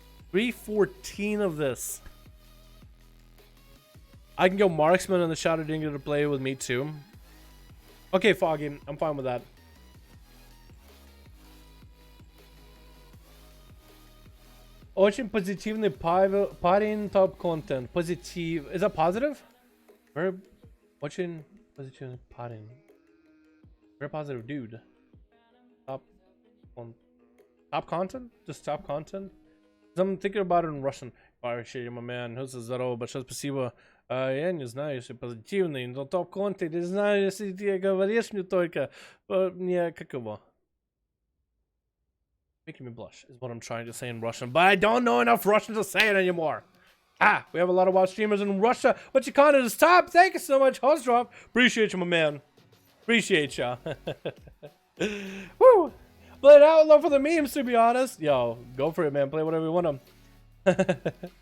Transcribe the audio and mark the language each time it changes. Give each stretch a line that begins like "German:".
English: 314 of this. I can go Marksman and the Shadow didn't get to play with me too. Okay, Foggy, I'm fine with that.
Russian: Очень позитивный парень,
English: top content. Positive. Is that positive? Very
Russian: очень позитивный парень.
English: Very positive dude. Top content? Just top content? I'm thinking about it in Russian.
Russian: Вообще,
English: my man, who's
Russian: здорово, большое спасибо. Я не знаю, если позитивный, но топ-контент, не знаю, если ты говоришь мне только, мне как его.
English: Making me blush is what I'm trying to say in Russian, but I don't know enough Russian to say it anymore. We have a lot of WoW streamers in Russia, but your content is top. Thank you so much, Host Drop. Appreciate you, my man. Appreciate ya. Woo! Play it Outlaw for the memes, to be honest. Yo, go for it, man. Play whatever you want to.